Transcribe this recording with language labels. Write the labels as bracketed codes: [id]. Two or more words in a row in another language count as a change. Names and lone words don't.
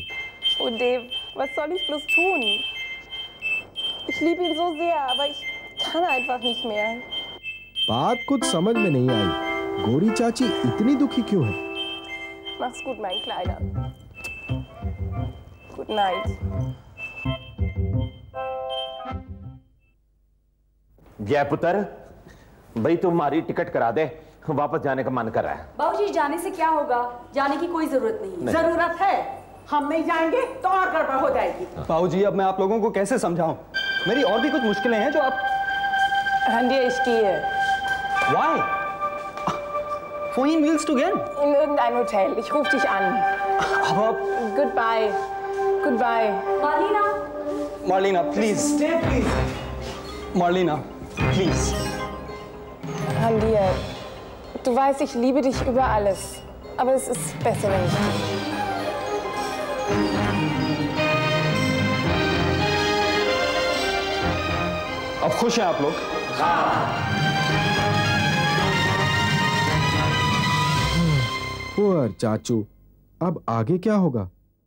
[de] Oh Dave, was soll ich bloß tun? Ich liebe ihn so sehr, aber ich kann einfach nicht mehr. [hi] बात कुछ समझ में नहीं आई। गोरी चाची इतनी दुखी क्यों है? [de] Mach's gut, mein Kleiner. [en] Good night. [hi] जय पुत्र, भाई तुम्हारी टिकट करा दे, वापस जाने का मन कर रहा है। बाबूजी जाने से क्या होगा? जाने की कोई जरूरत नहीं। जरूरत है, हम नहीं जाएंगे तो और गड़बड़ हो जाएगी। बाबूजी अब मैं आप लोगों को कैसे समझाऊं? मेरी और भी कुछ मुश्किलें हैं जो आप। [de] Randir, ich gehe. Why? Wohin willst du gehen? In irgendein Hotel. Ich rufe dich an. Aber [en] Goodbye. Goodbye. [hi] मार्लिना, [en] Marlena, please. Stay, please. Marlena, please. [de] Randir, du weißt, ich liebe dich über alles. Aber es ist besser, wenn ich gehe. [hi] अब खुश हैं आप लोग? पुअर चाचू, अब आगे क्या होगा?